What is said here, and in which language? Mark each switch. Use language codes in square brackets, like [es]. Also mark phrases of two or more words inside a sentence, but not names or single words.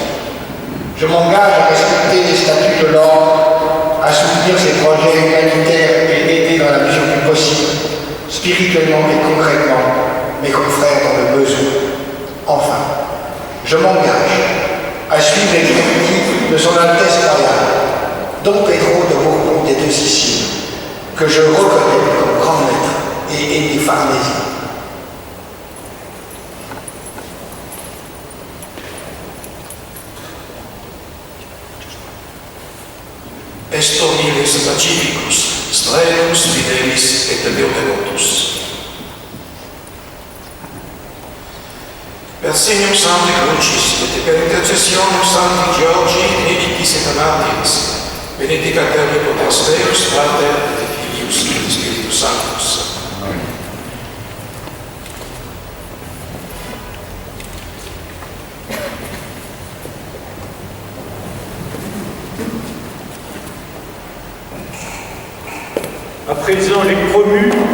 [fr] Je m'engage à respecter les statuts de l'ordre, à soutenir ses projets humanitaires et aider dans la mesure du possible, spirituellement et concrètement, mes confrères dans le besoin. Enfin, je m'engage à suivre les directives de son Altesse royale, Don Pedro de Bourbon des Deux Siciles, que je reconnais comme grand maître et aîné pharmésien. [la] Est humbilis pacificus, traenus fidelis et Deo devotus. Per signum Sancte Crucis, et per intercessionem Sancti Georgi, militis et martyris, benedicat omnipotens Deus, Pater et Filius et Spiritus Sanctus. [fr] À présent, les promus.